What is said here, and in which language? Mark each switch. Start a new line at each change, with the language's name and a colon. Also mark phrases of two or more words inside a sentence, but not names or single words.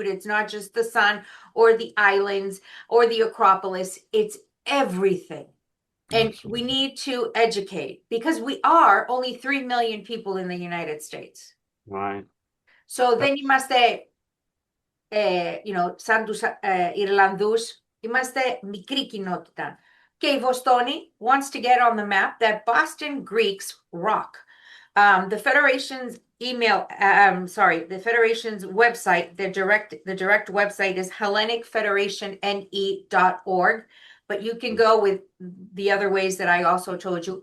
English: It's not just the sun or the islands or the Acropolis. It's everything. And we need to educate, because we are only 3 million people in the United States. Right. So then you must say,
Greek: σαν τους Ιρλανδούς, είμαστε μικρή κοινότητα. Και η Βοστόνη
English: wants to get on the map that Boston Greeks rock. The Federation's the Federation's website, the direct website is HellenicFederationNE.org. But you can go with the other ways that I also told you.